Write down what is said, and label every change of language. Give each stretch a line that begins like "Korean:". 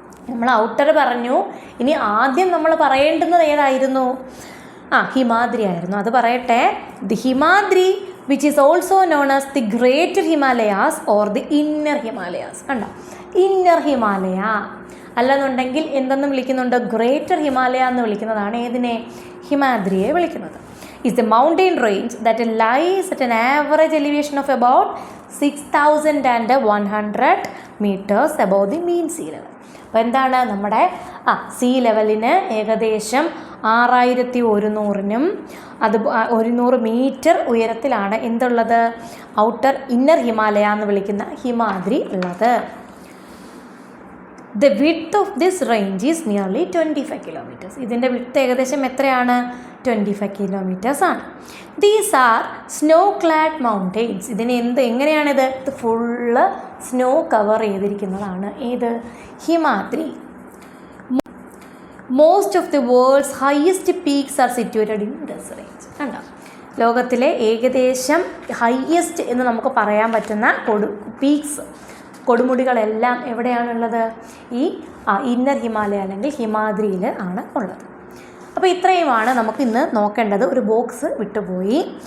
Malayalam: നമ്മൾ ഔട്ടർ പറഞ്ഞു. ഇനി ആദ്യം നമ്മൾ പറയേണ്ടുന്നത് ഏതായിരുന്നു? ഹിമാദ്രി ആയിരുന്നു. അത് പറയട്ടെ.
English: The Himadri which is also known as the greater Himalayas or the inner Himalayas. കണ്ടോ?
Malayalam: ഇന്നർ ഹിമാലയ അല്ലെന്നുണ്ടെങ്കിൽ എന്തെന്ന് വിളിക്കുന്നുണ്ട്? ഗ്രേറ്റർ ഹിമാലയ എന്ന് വിളിക്കുന്നതാണ്. ഏതിനെ? ഹിമാദ്രിയെ വിളിക്കുന്നത്.
English: is the mountain range that lies at an average elevation of about 6100 meters above the mean sea level.
Malayalam: അപ്പോൾ എന്താണ് നമ്മുടെ സീ ലെവലിന് ഏകദേശം 6100 അത് 100 മീറ്റർ ഉയരത്തിലാണ് എന്തുള്ളത്? ഔട്ടർ ഇന്നർ ഹിമാലയ എന്ന് വിളിക്കുന്ന ഹിമാദ്രി ഉള്ളത്.
English: The width of this range is nearly 25 kilometers.
Malayalam: ഇതിൻ്റെ വിഡ്ത്ത് ഏകദേശം എത്രയാണ്?
English: 25 kilometers ആണ്. These are snow clad mountains.
Malayalam: ഇതിന് എങ്ങനെയാണിത്? ഇത് ഫുള്ള് സ്നോ കവർ ചെയ്തിരിക്കുന്നതാണ്. ഏത്? Himadri.
English: Most of the world's highest peaks are situated in this range.
Malayalam: കണ്ടോ? ലോകത്തിലെ ഏകദേശം ഹൈയസ്റ്റ് എന്ന് നമുക്ക് പറയാൻ പറ്റുന്ന പീക്സ്, കൊടുമുടികളെല്ലാം എവിടെയാണുള്ളത്? ഈ ഇന്നർ ഹിമാലയ അല്ലെങ്കിൽ ഹിമാദ്രിയിൽ ആണ് ഉള്ളത്. അപ്പോൾ ഇത്രയുമാണ് നമുക്ക് ഇന്ന് നോക്കേണ്ടത്. ഒരു ബോക്സ് വിട്ടുപോയി.